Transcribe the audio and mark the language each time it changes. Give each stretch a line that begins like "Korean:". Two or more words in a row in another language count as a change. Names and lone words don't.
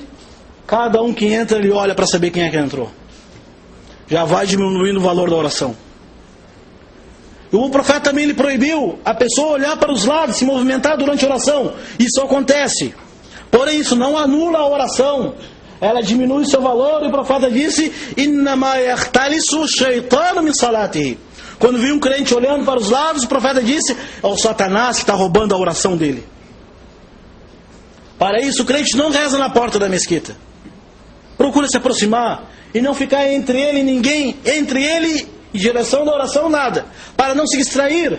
Portuguese: Cada um que entra, ele olha para saber quem é que entrou. Já vai diminuindo o valor da oração. O profeta também lhe proibiu a pessoa olhar para os lados, se movimentar durante a oração. Isso acontece. Porém, isso não anula a oração. Ela diminui seu valor, e o profeta disse:
Arabic: إنما يختلس شيطان من صلاته.
Portuguese: Quando viu um crente olhando para os lados, o profeta disse: é o Satanás que está roubando a oração dele. Para isso, o crente não reza na porta da mesquita. Procura se aproximar e não ficar entre ele e ninguém, entre ele e direção da oração, nada, para não se distrair.